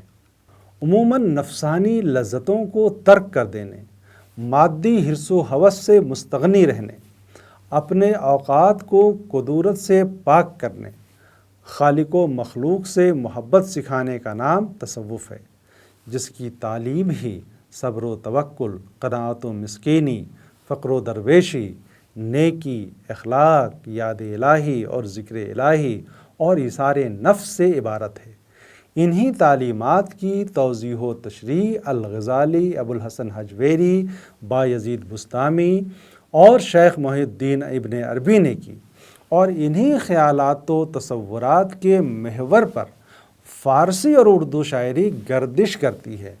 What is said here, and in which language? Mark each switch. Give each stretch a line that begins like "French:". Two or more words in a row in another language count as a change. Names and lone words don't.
Urdu: عموماً نفسانی لذتوں کو ترک کر دینے، مادی حرص و ہوس سے مستغنی رہنے، اپنے اوقات کو کدورت سے پاک کرنے، خالق و مخلوق سے محبت سکھانے کا نام تصوف ہے، جس کی تعلیم ہی صبر و توکل، قناعت و مسکینی، فقر و درویشی، نیکی، اخلاق، یاد الہی اور ذکر الہی اور ایثار نفس سے عبارت ہے۔ انہی تعلیمات کی توضیح و تشریح الغزالی، ابوالحسن حجویری، بایزید بسطامی اور شیخ محی الدین ابن عربی نے کی، اور انہی خیالات و تصورات کے محور پر فارسی اور اردو شاعری گردش کرتی ہے۔